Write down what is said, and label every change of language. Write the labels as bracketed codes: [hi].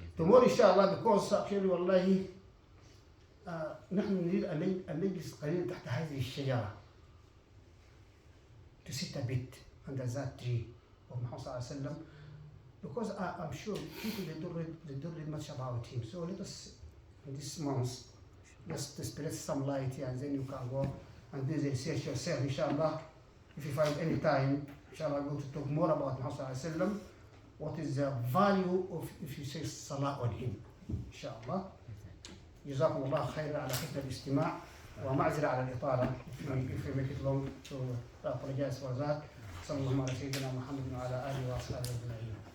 [en] Tomorrow inshallah, because actually [ar] والله نحن نريد أن نجلس قليلا تحت هذه الشجرة. [en] To sit a bit under that tree of Muhammad صلى الله عليه وسلم, because I'm sure people they don't read much about him. So let us in this month just to spread some light here, and then you can go and do the research yourself inshallah. If you find any time, inshallah, I'm going to talk more about Muhammad صلى الله عليه وسلم. What is the value of if you say salah on him, inshallah. [ar] جزاكم الله خيرا على حسن الاستماع ومعذرة على الإطالة. [en] If you make it long, so I apologize for that. [ar] صلى الله على سيدنا محمد وعلى آله وأصحابه أجمعين.